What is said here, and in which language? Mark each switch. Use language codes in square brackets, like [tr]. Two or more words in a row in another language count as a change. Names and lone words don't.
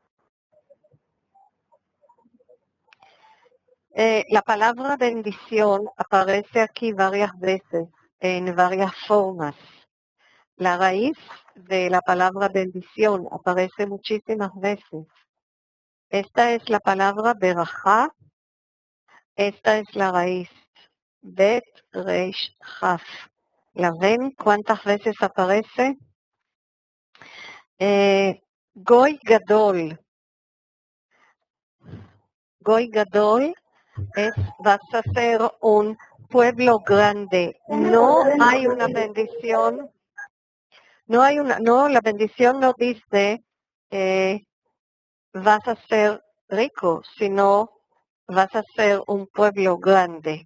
[es] La palabra bendición aparece aquí varias veces, en varias formas. La raíz de la palabra bendición aparece muchísimas veces. Esta es la palabra berajá, esta es la raíz, [he] bet, reish, chaf. [es] ¿La ven cuántas veces aparece? [he] Goy gadol. Goy Gadol [es] es vas a ser un pueblo grande. No hay una bendición, la bendición no dice vas a ser rico, sino vas a ser un pueblo grande.